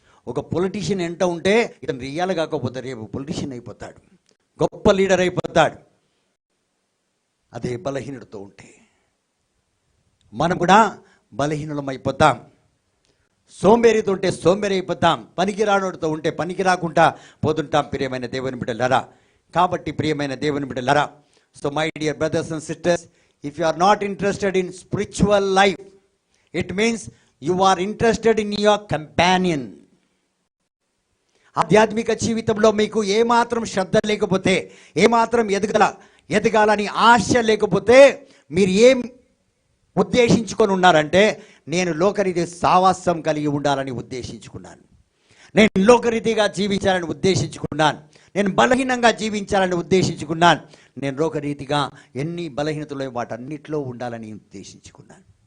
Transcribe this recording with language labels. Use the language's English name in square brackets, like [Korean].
[Telugu] ఒక పొలిటీషియన్ ఎంట ఉంటే ఇతను రియాలు కాకపోతే రేపు పొలిటీషియన్ అయిపోతాడు, గొప్ప లీడర్ అయిపోతాడు. అదే బలహీనుడితో ఉంటే మనం కూడా బలహీనులం అయిపోతాం. సోంబేరితో ఉంటే సోంబేరి అయిపోతాం, పనికి రానోడితో ఉంటే పనికి రాకుండా పోతుంటాం. ప్రియమైన దేవుని బిడ్డలారా, కాబట్టి ప్రియమైన దేవుని బిడ్డలారా, [English] So my dear brothers and sisters, if you are not interested in spiritual life, it means you are interested in your companion. [Telugu] ఆధ్యాత్మిక జీవితంలో మీకు ఏమాత్రం శ్రద్ధ లేకపోతే, ఏమాత్రం ఎదగాలని ఆశ లేకపోతే, మీరు ఏం ఉద్దేశించుకొని ఉన్నారంటే, నేను లోకరీతి సావాసం కలిగి ఉండాలని ఉద్దేశించుకున్నాను, నేను లోకరీతిగా జీవించాలని ఉద్దేశించుకున్నాను, నేను బలహీనంగా జీవించాలని ఉద్దేశించుకున్నాను, నేను లోకరీతిగా ఎన్ని బలహీనతలు వాటన్నిటిలో ఉండాలని ఉద్దేశించుకున్నాను.